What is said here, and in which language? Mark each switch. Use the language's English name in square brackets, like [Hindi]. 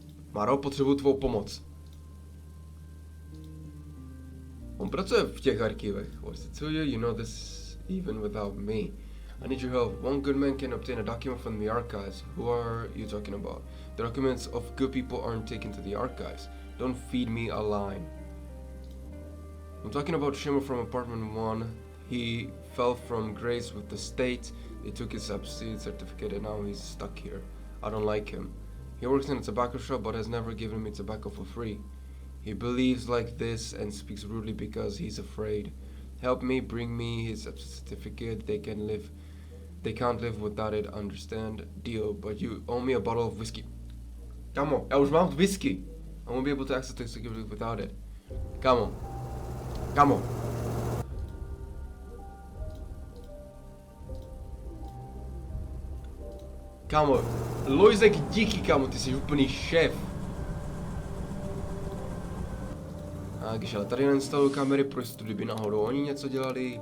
[Czech] Maro, potřebuju tvou pomoc. On pracuje v těch archivech. [English] What's it to you? You know this even without me. I need your help. One good man can obtain a document from the archives. Who are you talking about? The documents of good people aren't taken to the archives. Don't feed me a line. I'm talking about Shimmer from apartment 1. He fell from grace with the state. They took his absentee certificate and now he's stuck here. I don't like him. He works in a tobacco shop but has never given me tobacco for free. He believes like this and speaks rudely because he's afraid. Help me, bring me his certificate. They can't live without it, understand? Deal, but you owe me a bottle of whiskey. [Czech] Kamo, já už mám whisky. [English] I won't be able to access the certificate without it. [Czech] Kamo. Kamo, Lojzek, díky, kamo, ty jsi úplný šéf. Takže ale tady nainstaluju kamery pro jistotu, kdyby náhodou oni něco dělali.